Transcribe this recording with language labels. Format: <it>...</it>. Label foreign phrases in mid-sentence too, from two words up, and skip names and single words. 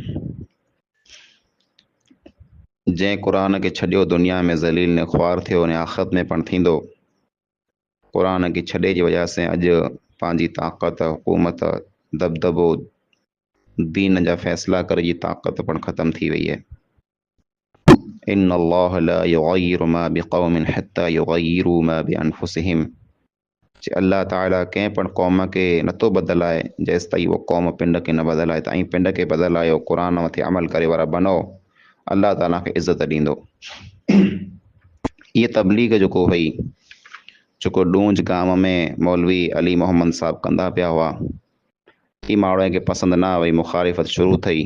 <sd>जंहिं क़ुरान खे छॾियो दुनिया में ज़लील ने ख्वार थियो ने आख़िरत में पण थींदो। क़ुरान खे छॾे जी वजह से अॼु पंहिंजी ताक़त, हुकूमत, दबदबो, दीन जा फ़ैसिला करे जी ताक़त पण ख़तम थी वई है।</sd> <ar>إن الله لا يغير ما بقوم حتى يغيروا ما بأنفسهم.</ar> <sd>अल्लाह ताला कंहिं पण क़ौम खे नथो बदिलाए जेसि ताईं उहो क़ौम पिंड खे न बदिलाए। तव्हां पिंड खे बदिलायो, क़ुरान मथे अमल करे वारा बनो, अल्लाह ताला खे इज़त ॾींदो। इहा तबलीग जेको हुई, जेको ॾूंज गांव में मौलवी अली मोहम्मद साहब कंदा पिया हुआ, ही माण्हुनि खे पसंदि न आई, मुखालिफ़त शुरू थी।</sd>